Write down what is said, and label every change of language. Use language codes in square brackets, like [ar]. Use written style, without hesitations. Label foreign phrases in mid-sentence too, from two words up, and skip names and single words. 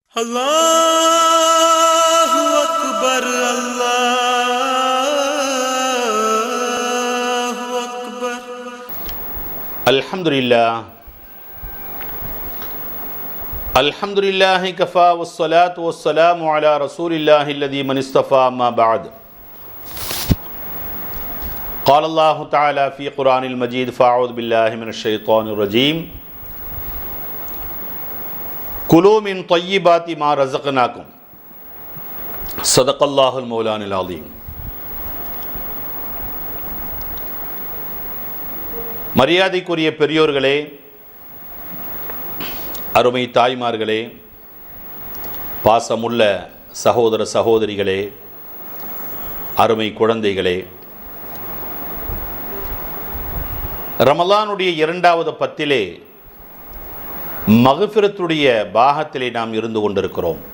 [ar] الله أكبر الله أكبر. الحمد لله كفى والصلاة والسلام على رسول الله الذي من اصطفى أما بعد. قال الله تعالى في قرآن المجيد فأعوذ بالله من الشيطان الرجيم كلوا من طيبات ما رزقناكم صدق الله المولان العظيم. [ta] மரியாதைக்குரிய பெரியோர்களே, அருமை தாய்மார்களே, பாசமுள்ள சகோதர சகோதரிகளே, அருமை குழந்தைகளே, ரமலானுடைய இரண்டாவது பத்திலே மக்ஃபிரத்துடைய பாகத்திலே நாம் இருந்து கொண்டிருக்கிறோம்.